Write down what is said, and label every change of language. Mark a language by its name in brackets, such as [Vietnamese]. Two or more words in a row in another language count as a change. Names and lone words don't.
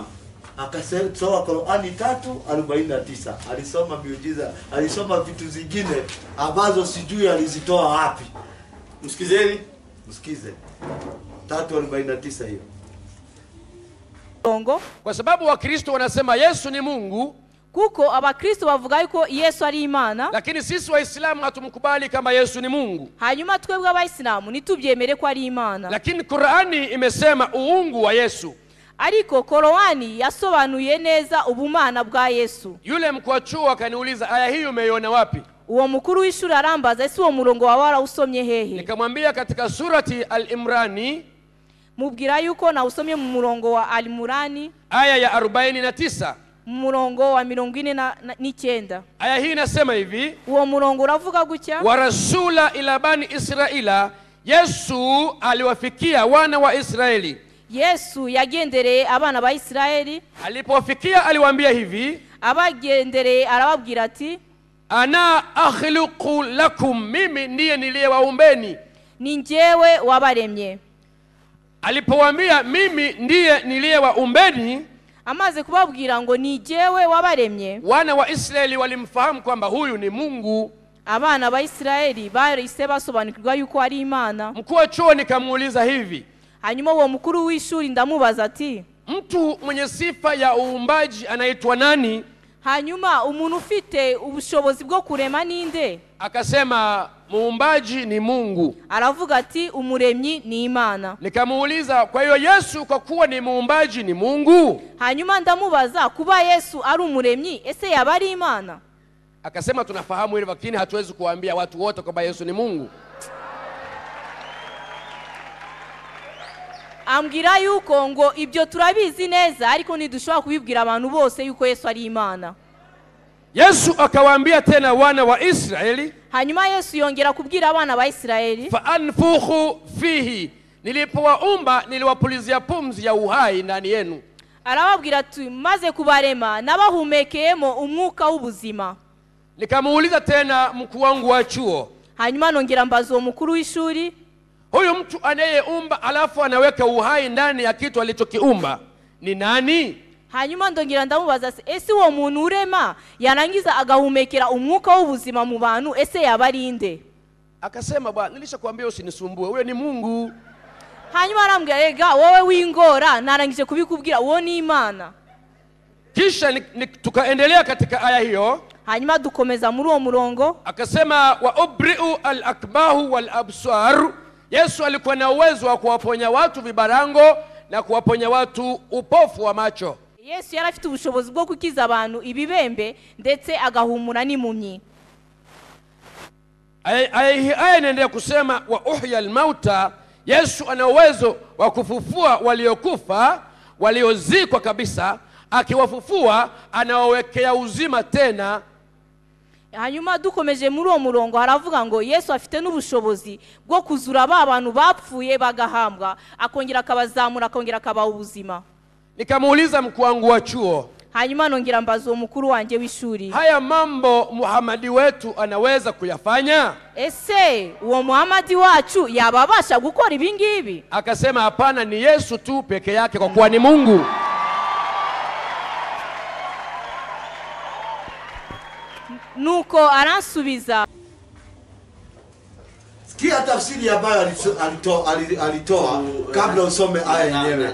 [Swahili] Akasoma Qur'ani 3:49. Alisoma miujiza, alisoma vitu zingine ambazo sijui alizitoa wapi. Msikizeni. Msikize. 3:49 hiyo. Kwa sababu Wakristo wanasema Yesu ni Mungu, [Kinyarwanda] kuko abakristo bavuga yuko Yesu ari Imana, [Swahili] lakini sisi Waislamu hatumkubali kama Yesu ni Mungu. [Kinyarwanda] hanyuma twebwe abayisilamu nitubyemere ko ari Imana. [Swahili] Lakini Qur'ani imesema uungu wa Yesu. [Kinyarwanda] Ariko Qur'ani yasobanuye neza ubumana bwa Yesu. [Swahili] Yule mkuu wa chuo akaniuliza, aya hii umeiona wapi? [Kinyarwanda] Uwo mukuru w'ishuri arambaza, ese uwo murongo wa wara usomye hehe? [Swahili] Nikamwambia katika surati Al-Imrani, [Kinyarwanda] mubwira yuko na usomye mu murongo wa Al-Imrani [Swahili] aya ya 49. [Kinyarwanda] murongo wa 49. [Swahili] Aya hii inasema hivi, [Kinyarwanda] uwo murongo uravuga gutya: [Arabic] ورسولا إلى بني إسرائيل, [Swahili] Yesu aliwafikia wana wa Israeli. [Kinyarwanda] Yesu yagendereye abana ba Israeli. [Swahili] Alipowafikia aliwaambia hivi, [Kinyarwanda] abagendereye arababwira ati, [Arabic] أنا أخلق لكم, [Swahili] mimi ndiye niliyewaumbeni. [Kinyarwanda] Ni njyewe wabaremye. [Swahili] Alipowaambia mimi ndiye niliyewaumbeni, [Kinyarwanda] amaze kubabwira ngo ni njyewe wabaremye, [Swahili] wana wa Israeli walimfahamu kwamba huyu ni Mungu. [Kinyarwanda] abana ba Israeli bahise basobanukirwa yuko ari Imana. [Swahili] Mkuu wa chuo nikamuuliza hivi, [Kinyarwanda] hanyuma uwo mukuru w'ishuri ndamubaza ati, [Swahili] mtu mwenye sifa ya uumbaji anaitwa nani? [Kinyarwanda] hanyuma umuntu ufite ubushobozi bwo kurema ninde? [Swahili] Akasema muumbaji ni Mungu. [Kinyarwanda] Aravuga ati umuremyi ni Imana. [Swahili] Nikamuuliza, kwa hiyo Yesu kwa kuwa ni muumbaji ni Mungu? [Kinyarwanda] hanyuma ndamubaza, kuba Yesu ari umuremyi ese yaba ari Imana? [Swahili] Akasema tunafahamu hilo, lakini hatuwezi kuambia watu wote kwamba Yesu ni Mungu. [Kinyarwanda] Ambwira yuko ngo ibyo turabizi neza, ariko ntidushobora kubibwira abantu bose yuko Yesu ari Imana. [Swahili] Yesu akawaambia tena wana wa Israeli, [Kinyarwanda] hanyuma Yesu yongera kubwira abana ba Israeli, [Arabic] فأنفخ فيه, [Swahili] nilipowaumba niliwapulizia pumzi ya uhai ndani yenu. [Kinyarwanda] arababwira ati maze kubarema nabahumekeyemo umwuka w'ubuzima. [Swahili] Nikamuuliza tena mkuu wangu wa chuo, [Kinyarwanda] hanyuma nongera mbaza uwo mukuru w'ishuri, [Swahili] huyu mtu anayeumba alafu anaweka uhai ndani ya kitu alichokiumba ni nani? [Kinyarwanda] hanyuma ndongera ndamubaza, ese uwo muntu urema yarangiza agahumekera umwuka w'ubuzima mu bantu ese yaba ari nde? [Swahili] Akasema, bwana nilishakwambia usinisumbue, huyo ni Mungu. [Kinyarwanda] hanyuma arambwira, rega wowe wingora, narangije kubikubwira, uwo ni Imana. [Swahili] kisha tukaendelea katika aya hiyo. [Kinyarwanda] hanyuma dukomeza muri uwo murongo. [Arabic] Akasema وأبرئ الأكمه والأبصار. [Swahili] Yesu alikuwa na uwezo wa kuwaponya watu vibarango na kuwaponya watu upofu wa macho. [Kinyarwanda] Yesu yari afite ubushobozi bwo kukiza abantu ibibembe ndetse agahumura n'impumyi. [Swahili] Aya inaendelea kusema [Arabic] وأحيي الموتى. [Swahili] Yesu ana uwezo wa kufufua waliokufa, waliozikwa kabisa. Akiwafufua anawawekea uzima tena. [Kinyarwanda] Hanyuma dukomeje muri uwo murongo haravuga ngo Yesu afite n'ubushobozi bwo kuzura abantu bapfuye bagahambwa, akongera akabazamura, akongera akabaha ubuzima. [Swahili] Nikamuuliza mkuu wangu wa chuo, [Kinyarwanda] hanyuma nongera mbaza mukuru wanje w'ishuri, [Swahili] haya mambo Muhamadi wetu anaweza kuyafanya? [Kinyarwanda] Ese uwo Muhamadi wacu yababasha gukora ibingibi? [Swahili] Akasema hapana, ni Yesu tu peke yake kwa kuwa ni Mungu. [Kinyarwanda] Nuko aransubiza, [Swahili] sikia tafsiri ambayo alitoa kabla usome aya yenyewe.